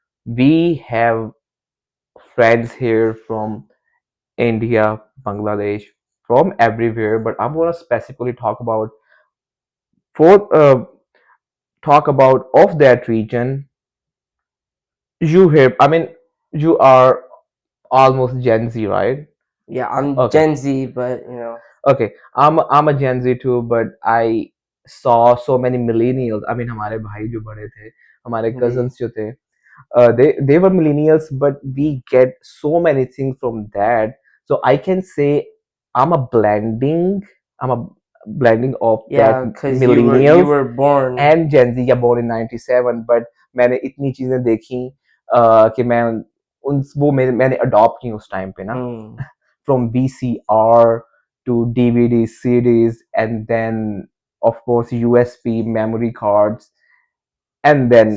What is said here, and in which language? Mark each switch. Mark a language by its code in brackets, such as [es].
[en] We have friends here from India, Bangladesh, from everywhere, but I'm going to specifically for uh, talk about of that region. You here, I mean, you are almost Gen Z, right? Yeah, I'm Okay. Gen Z, but you know. Okay, I'm a Gen Z too, but I saw so many millennials. I mean, [hi] हमारे भाई जो बड़े थे, हमारे जी। [en] cousins [hi] जो थे, [en] they were millennials, but we get so many things from that. So I can say I'm a blending. I'm a blending of that Yeah, because you millennials were born. [hi] and Gen Z, या born in 97, but मैंने इतनी चीजें देखी कि मैं उन वो मैंने अडॉप्ट की उस टाइम पे ना, [en] from VCR to DVD, CDs, and then [hi] of course USB memory cards, and then